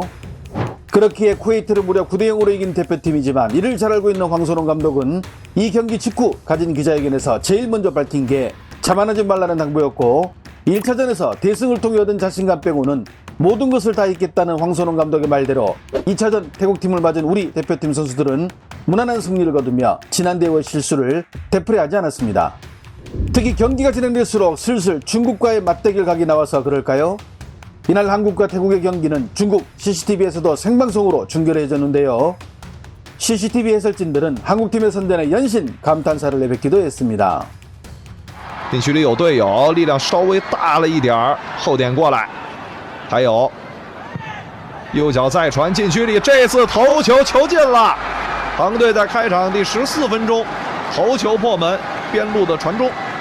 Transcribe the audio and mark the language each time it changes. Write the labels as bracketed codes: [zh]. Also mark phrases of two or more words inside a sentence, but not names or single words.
[ko] 그렇기에 쿠웨이트를 무려 9대0으로 이긴 대표팀이지만 이를 잘 알고 있는 황선홍 감독은 이 경기 직후 가진 기자회견에서 제일 먼저 밝힌 게 자만하지 말라는 당부였고 1차전에서 대승을 통해 얻은 자신감 빼고는 모든 것을 다 잊겠다는 황선홍 감독의 말대로 2차전 태국팀을 맞은 우리 대표팀 선수들은 무난한 승리를 거두며 지난 대회 실수를 되풀이하지 않았습니다. 특히 경기가 진행될수록 슬슬 중국과의 맞대결 각이 나와서 그럴까요? 이날 한국과 태국의 경기는 중국 CCTV에서도 생방송으로 중계해졌는데요. CCTV 해설진들은 한국팀의 선전에 연신 감탄사를 내뱉기도 했습니다. [zh] 禁区里有队友，力量稍微大了一点儿，后点过来，还有右脚再传禁区里，这次头球球进了。唐队在开场第14分钟头球破门，边路的传中。